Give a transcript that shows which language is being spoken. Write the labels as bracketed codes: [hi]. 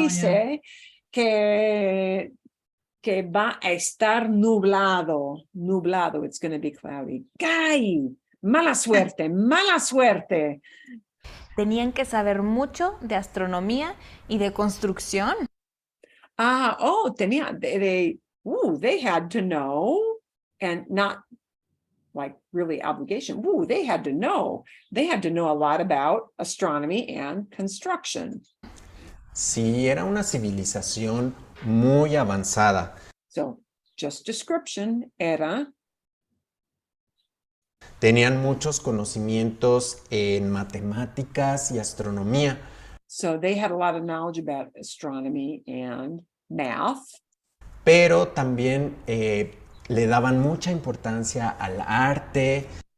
[es] dice que va a estar nublado, [en] it's going to be cloudy. [es] ¡Ay! Mala suerte, mala suerte. Tenían que saber mucho de astronomía y de construcción. [en] They had to know, and not like really obligation. They had to know a lot about astronomy and construction. [es] Sí, era una civilización muy avanzada. [en] So just description era. [es] Tenían muchos conocimientos en matemáticas y astronomía. [en] So they had a lot of knowledge about astronomy and math. [es] Pero también le daban mucha importancia al arte.